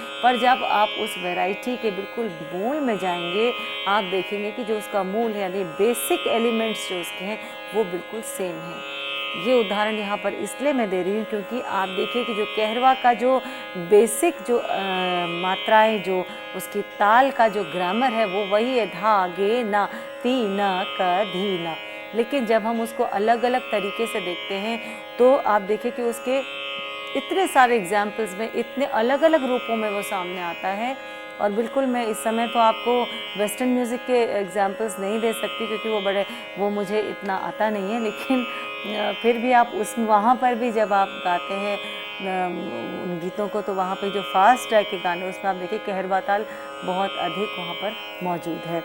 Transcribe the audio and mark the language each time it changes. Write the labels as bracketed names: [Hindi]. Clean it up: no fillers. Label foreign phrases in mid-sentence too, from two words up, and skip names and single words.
[Hindi] पर जब आप उस वैरायटी के बिल्कुल मूल में जाएंगे, आप देखेंगे कि जो उसका मूल है, यानी [English] basic elements [Hindi] जो उसके हैं वो बिल्कुल सेम है। ये उदाहरण यहाँ पर इसलिए मैं दे रही हूँ क्योंकि आप देखिए कि जो कहरवा का जो बेसिक जो मात्राएं, जो उसकी ताल का जो ग्रामर है वो वही है, धा गे ना ती ना क धी ना। लेकिन जब हम उसको अलग अलग तरीके से देखते हैं तो आप देखिए कि उसके इतने सारे एग्जाम्पल्स में, इतने अलग अलग रूपों में वो सामने आता है। और बिल्कुल मैं इस समय तो आपको [English] western music [Hindi] के एग्जाम्पल्स नहीं दे सकती क्योंकि वो मुझे इतना आता नहीं है, लेकिन फिर भी आप उस वहाँ पर भी जब आप गाते हैं उन गीतों को, तो वहाँ पे जो [English] fast track [Hindi] के गाने, उसमें आप देखिए कहरवा ताल बहुत अधिक वहाँ पर मौजूद है।